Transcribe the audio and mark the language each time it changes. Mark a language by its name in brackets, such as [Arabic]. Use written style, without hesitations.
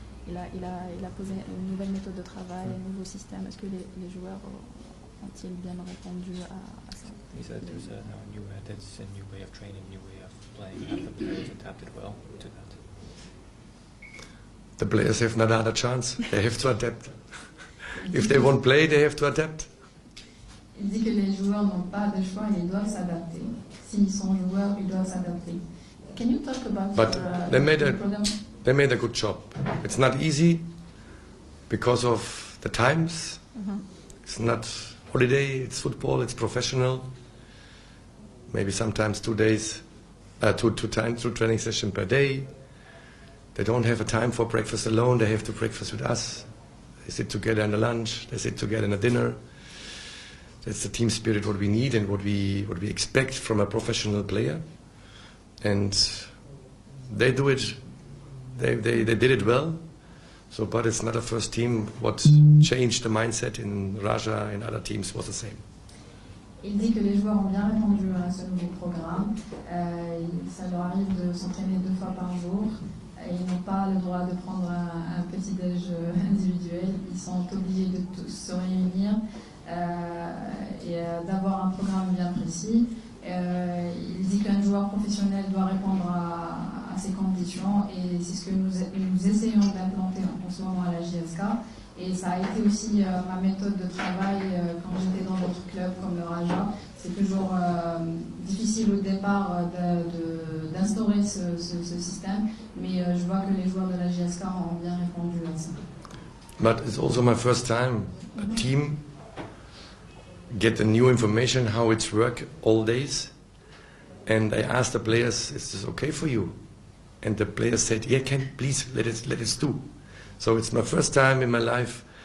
[French] Il a posé une nouvelle méthode de travail, un nouveau système. Est-ce que les joueurs ont-ils bien répondu à ça? [English] He said there's a new way of training, new way of playing. Have the players adapted well to that? The players have not had a chance. They have to adapt. If they won't play, they have to adapt. [French] Il dit que les joueurs n'ont pas de choix, ils doivent s'adapter. S'ils sont joueurs, ils doivent s'adapter. [English] Can you talk about the program? They made a good job. It's not easy because of the times. It's not holiday, it's football, it's professional. Maybe sometimes 2 days, two training sessions per day. They don't have a time for breakfast alone, they have to breakfast with us. They sit together in the lunch, they sit together in the dinner. That's the team spirit what we need and what we expect from a professional player. And they do it. They did it well. So, but it's not a first team. What changed the mindset in Raja and other teams was the same. [French] Il dit que les joueurs ont bien répondu à ce nouveau programme. Ça leur arrive de s'entraîner 2 fois par jour. Ils n'ont pas le droit de prendre un petit-déj individuel. Ils sont obligés de tous se réunir et d'avoir un programme bien précis. Il dit qu'un joueur professionnel doit répondre à ces conditions et c'est ce que nous essayons d'implanter en ce moment à la JSK. Et ça a été aussi ma méthode de travail quand j'étais dans d'autres clubs comme le Raja. C'est toujours difficile au départ d'instaurer ce système, mais je vois que les joueurs de la JSK ont bien répondu à ça. [English] But it's also my first time a team get the new information how it's work all days, and I asked the players, "Is this okay for you?" And the players said, "Yeah, please let us do." So it's my first time in my life.